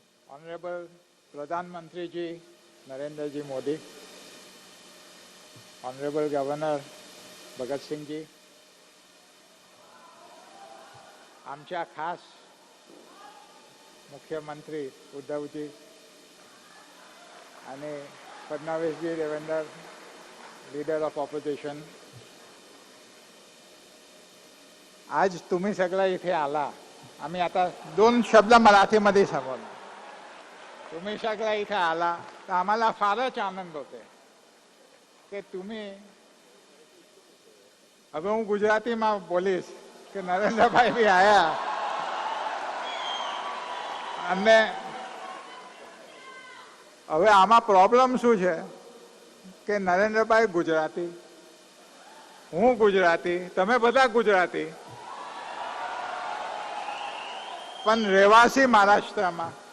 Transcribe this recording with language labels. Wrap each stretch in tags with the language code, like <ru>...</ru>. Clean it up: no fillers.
<en>Honorable Pradhan Mantri ji Narendra ji Modi, Honorable Governor Bhagat Singh ji,</en> <mr>आमच्या खास मुख्यमंत्री उद्धवजी आणि फडणवीसजी देवेंद्र लीडर ऑफ ऑपोजिशन, आज तुम्ही सगळं इथे आला. आम्ही आता 2 शब्द मराठीमध्ये सांगू. तुम्ही सगळं इथे आला तर आम्हाला फारच आनंद होते</mr> <gu>કે तुम्ही, હવે હું ગુજરાતીમાં બોલીશ કે નરેન્દ્રભાઈ બી આયા અને હવે આમાં પ્રોબ્લેમ શું છે કે નરેન્દ્રભાઈ ગુજરાતી, હું ગુજરાતી, તમે બધા ગુજરાતી, પણ રહેવાસી મહારાષ્ટ્રમાં.</gu>